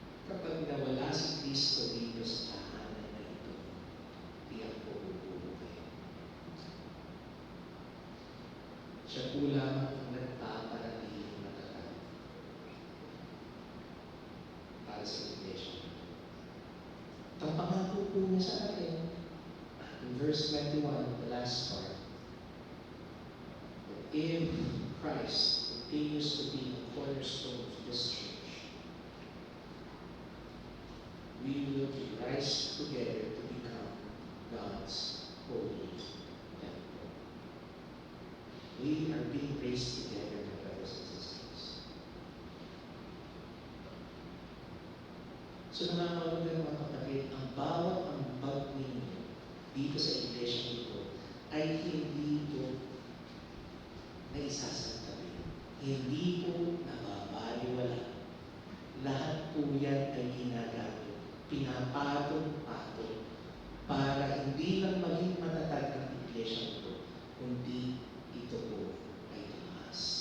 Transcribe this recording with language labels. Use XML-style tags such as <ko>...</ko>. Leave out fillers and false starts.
<tl>Kapag nawala si Kristo dito sa tahanan na ito, tiyak po bubuhay. Siya po lamang ang nagpaparatiling matatag para sa iglesia. Ang pangako po niya sa atin,</tl> <en>in verse 21, the last part, that if Christ continues to be the cornerstone of this church, we will rise together to become God's holy temple. We are being raised together, my brothers and sisters.</en> <tl>So nangangalaga mga kapatid, ang bawat ambag ninyo dito sa iglesia ito ay hindi po naisasantabi. Hindi po nababaliwala. Lahat po yan ay ginagamit, pinapatong-patong para hindi lang maging matatag ang iglesia ito, kundi ito po ay tumaas.</tl>